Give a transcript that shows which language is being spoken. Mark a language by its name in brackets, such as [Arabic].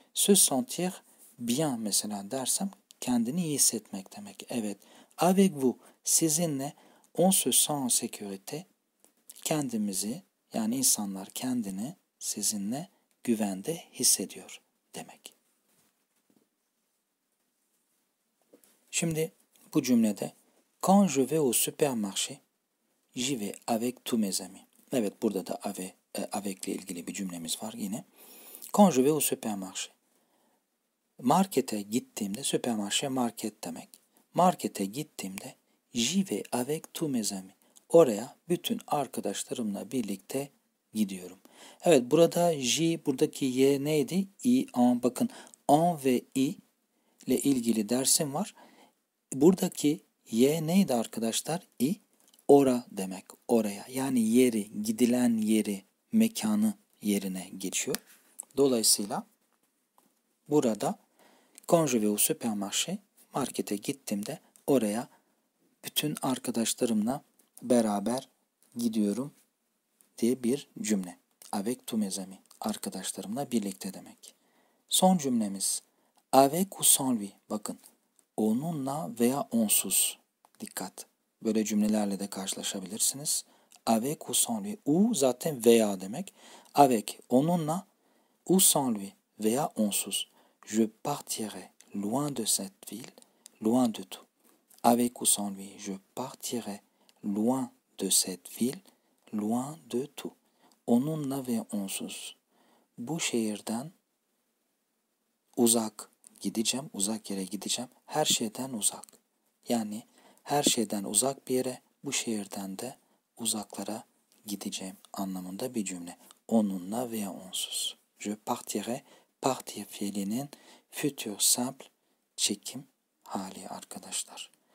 [French] Se sentir bien [Turkish] mesela dersem kendini iyi hissetmek demek. Evet. Avec vous, sizinle, [French] on se sent en sécurité, [Turkish] kendimizi, yani insanlar kendini sizinle güvende hissediyor demek. Şimdi bu cümlede [French] quand je vais au supermarché, j'y vais avec tous mes amis. [Turkish] Evet, burada da avec ile ilgili bir cümlemiz var yine. [French] Quand je vais au supermarché. [Turkish] Markete gittiğimde, supermarché market demek. Markete gittiğimde [French] j'y vais avec tous mes amis. [Turkish] Oraya bütün arkadaşlarımla birlikte gidiyorum. Evet, burada J, buradaki Y neydi? I, an. Bakın an ve I ile ilgili dersim var. Buradaki Y neydi arkadaşlar? I, ora demek. Oraya. Yani yeri, gidilen yeri, mekanı yerine geçiyor. Dolayısıyla burada [French] quand je vais au supermarché, [Turkish] markete gittiğimde oraya bütün arkadaşlarımla beraber gidiyorum diye bir cümle. [French] Avec tous mes amis. [Turkish] Arkadaşlarımla birlikte demek. Son cümlemiz [French] avec ou sans lui. [Turkish] Bakın onunla veya onsuz. Dikkat. Böyle cümlelerle de karşılaşabilirsiniz. [French] Avec ou sans lui. [Turkish] Ou zaten veya demek. Avec onunla, [French] ou sans lui [Turkish] veya onsuz. [French] Je partirai loin de cette ville, loin de tout. Avec ou sans lui, je partirai loin de cette ville, loin de tout. [Turkish] Onunla ve onsuz. Bu şehirden uzak gideceğim, uzak yere gideceğim. Her şeyden uzak. Yani her şeyden uzak bir yere, bu şehirden de uzaklara gideceğim anlamında bir cümle. Onunla veya onsuz. [French] Je partirai, [Turkish] partir fiilinin futur simple çekim hali arkadaşlar.